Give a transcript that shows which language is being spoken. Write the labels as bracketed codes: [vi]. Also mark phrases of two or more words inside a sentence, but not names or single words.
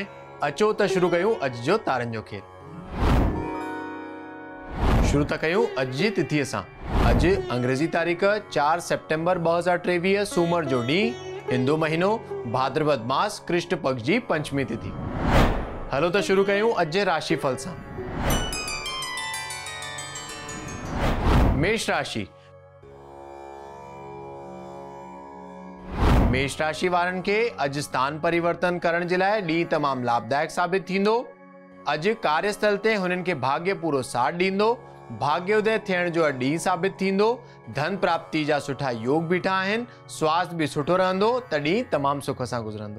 [sd] अचो त शुरू कयूं अॼु जो तारनि जो खेल। शुरू त कयूं अॼु जी तिथीअ सां। अॼु अंग्रेज़ी तारीख़ 4 सेप्टेम्बर 2023 सूमर जो ॾींहुं, हिंदू महीनो भाद्रपद मास कृष्ण पक्ष जी पंचमी तिथि। हलो त शुरू कयूं अॼु जे राशिफल सां। मेष राशि। मेष राशि वारनि खे अॼु स्थान परिवर्तन करण जे लाइ ॾींहुं तमामु लाभदायक साबित थींदो। अॼु कार्यस्थल ते हुननि खे भाग्य पूरो साथ ॾींदो। भाग्योदय थियण जो ॾींहुं साबित थींदो। धन प्राप्ति जा सुठा योग बीठा आहिनि। स्वास्थ्य बि सुठो रहंदो त ॾींहुं तमामु सुख सां गुज़रंदो।